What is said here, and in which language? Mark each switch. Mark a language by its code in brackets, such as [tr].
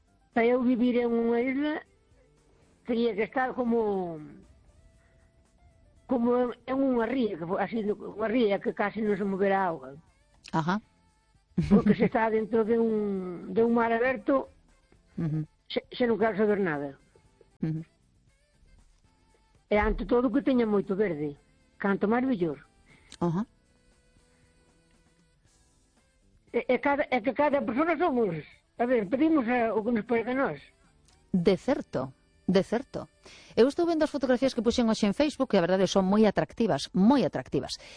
[gl] Para eu vivir en unha isla, [es] tenía que estar como en una ría, que fue así, una ría que casi no se moverá agua. Ajá. Porque se está dentro de un mar abierto, se no quiere saber nada. [gl] E ante todo que teña moito verde, canto máis mellor. Ajá. É que cada persona somos, a ver, pedimos o que nos parece a nós. De certo. De certo. Eu estou vendo as fotografías que puxen hoxe en Facebook, que a verdade son moi atractivas, moi atractivas.